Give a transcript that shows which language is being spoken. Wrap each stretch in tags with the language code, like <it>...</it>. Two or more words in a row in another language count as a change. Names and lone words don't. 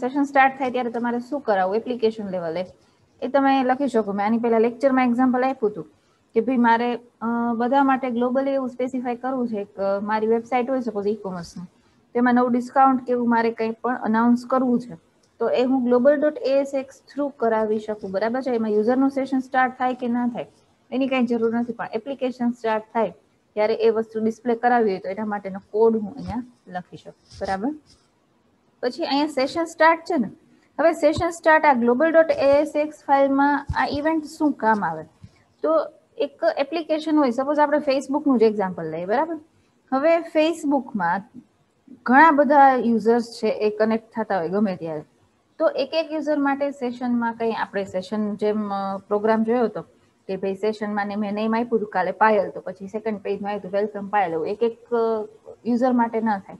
<gu>સેશન સ્ટાર્ટ થાય ત્યારે તમારે શું કરાવવું એપ્લિકેશન લેવલે એ તમે લખી શકો. મેં આની પહેલા લેક્ચરમાં એક્ઝામ્પલ આપ્યું હતું કે ભાઈ મારે બધા માટે ગ્લોબલી એવું સ્પેસિફાય કરવું છે કે મારી વેબસાઇટ હોય સપોઝ ઈ-કોમર્સનું, તેમાં નવું ડિસ્કાઉન્ટ કે એવું મારે કંઈ પણ અનાઉન્સ કરવું છે તો એ હું global.asx થ્રુ કરાવી શકું, બરાબર છે. એમાં યુઝરનું સેશન સ્ટાર્ટ થાય કે ના થાય એની કાંઈ જરૂર નથી, પણ એપ્લિકેશન સ્ટાર્ટ થાય ત્યારે એ વસ્તુ ડિસ્પ્લે કરાવી હોય તો એના માટેનો કોડ હું અહીંયા લખી શકું, બરાબર. પછી અહીંયા સેશન સ્ટાર્ટ છે ને, હવે સેશન સ્ટાર્ટ આ global.asx ફાઇલમાં આ ઇવેન્ટ શું કામ આવે? તો એક એપ્લિકેશન હોય, સપોઝ આપણે ફેસબુકનું જ એક્ઝામ્પલ લઈએ, બરાબર. હવે ફેસબુકમાં ઘણા બધા યુઝર્સ છે એ કનેક્ટ થતા હોય ગમે ત્યારે, તો એક એક યુઝર માટે સેશનમાં કંઈ આપણે સેશન જેમ પ્રોગ્રામ જોયો હતો કે ભાઈ સેશનમાં મેં નેમ આપ્યું હતું કાલે પાયલ, તો પછી સેકન્ડ પેજમાં આવ્યું વેલકમ પાયલ, એવું એક એક યુઝર માટે ના થાય.</gu>